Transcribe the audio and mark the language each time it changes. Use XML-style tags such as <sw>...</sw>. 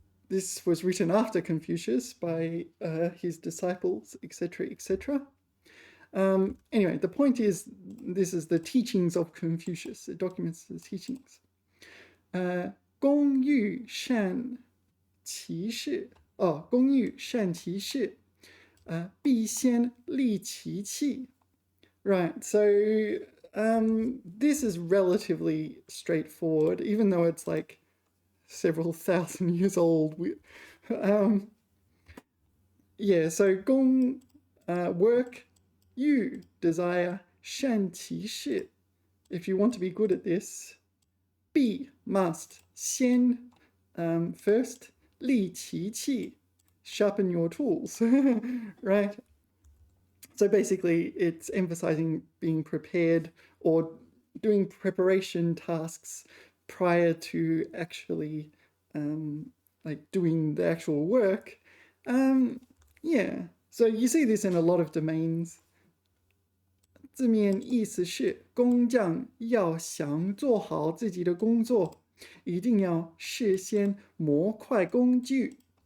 <en>This was written after Confucius by his disciples, etc., etc. Anyway, the point is, this is the teachings of Confucius. It documents the teachings.</en> <zh>工欲善其事，工欲善其事，必先利其器.</zh> <en>Right, so this is relatively straightforward, even though it's like several thousand years old. Yeah, so 工 work, you desire</en> <zh>善其事.</zh> <en>If you want to be good at this, 必 must 先 first</en> <zh>利其器</zh> <en>sharpen your tools. Right? So basically it's emphasizing being prepared or doing preparation tasks prior to actually like doing the actual work. Yeah, so you see this in a lot of domains.</en> <zh>字面意思是工匠要想做好自己的工作，一定要事先模块工具。</zh>